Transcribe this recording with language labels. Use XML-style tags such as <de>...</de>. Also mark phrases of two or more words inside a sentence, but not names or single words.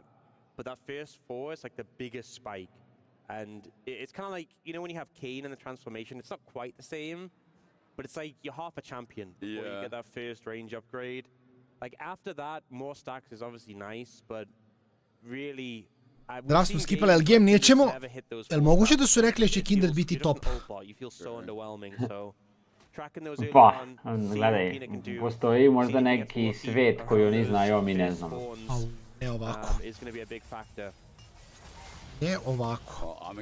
<en>But that first 4 is like the biggest spike. And it's kind of like, you know, when you have Kayn in the transformation, it's not quite the same, but it's like you're half a champion before you get that first range upgrade. Like after that, more stacks is obviously nice, but really...</en> <sr>Da smo skipali, ali game nećemo? Jel moguće da su rekli da će Kindred biti top? Pa, gledaj, postoji možda neki svet koji oni znaju, a mi ne znamo. Ne ovako. Ne ovako.</sr>